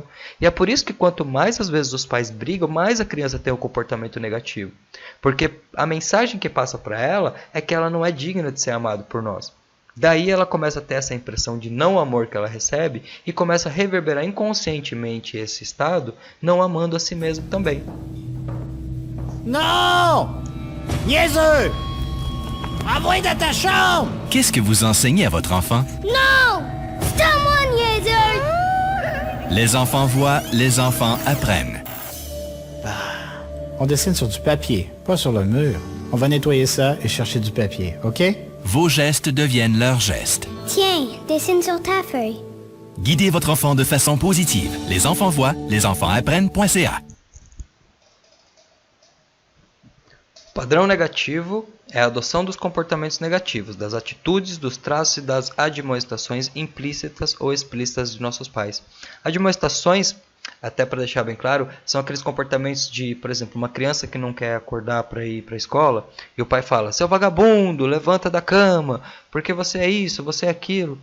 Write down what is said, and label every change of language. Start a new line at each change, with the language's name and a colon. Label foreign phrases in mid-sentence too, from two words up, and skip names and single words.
Portuguese: E é por isso que quanto mais às vezes os pais brigam, mais a criança tem um comportamento negativo. Porque a mensagem que passa para ela é que ela não é digna de ser amada por nós. Daí ela começa a ter essa impressão de não amor que ela recebe e começa a reverberar inconscientemente esse estado, não amando a si mesmo também.
French: Non! Niaiseux! Envoyez dans ta chambre! Qu'est-ce que vous enseignez à votre enfant? Non! C'est à moi, niaiseux! Les enfants voient, les enfants apprennent. On dessine sur du papier, pas sur le mur. On va nettoyer ça et chercher du papier, OK? Vos gestes deviennent leurs gestes. Tiens, dessine sur ta feuille. Guidez votre enfant de façon positive. Les enfants voient, les enfants apprennent.ca.
Portuguese: Padrão negativo é a adoção dos comportamentos negativos, das atitudes, dos traços e das admoestações implícitas ou explícitas de nossos pais. Admoestações, até para deixar bem claro, são aqueles comportamentos de, por exemplo, uma criança que não quer acordar para ir para a escola e o pai fala: seu vagabundo, levanta da cama, porque você é isso, você é aquilo.